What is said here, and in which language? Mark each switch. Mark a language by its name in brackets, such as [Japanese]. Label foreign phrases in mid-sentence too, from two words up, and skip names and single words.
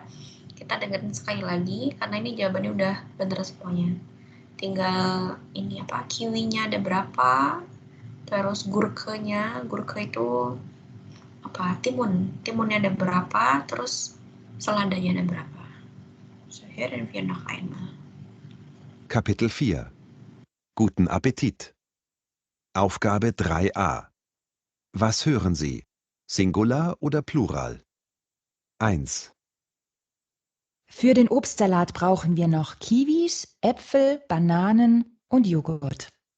[Indonesian] Kita dengerin sekali lagi karena ini jawabannya udah bener semuanya. Tinggal ini apa? Kiwinya ada berapa? Terus gurkenya, gurke itu apa? Timunnya ada berapa? Terus seladanya ada berapa? [German] So, hören wir noch einmal. Kapitel 4. Guten Appetit. Aufgabe 3a. Was hören Sie? Singular oder Plural? 1, Für den Obstsalat brauchen wir noch Kiwis, Äpfel, Bananen und Joghurt.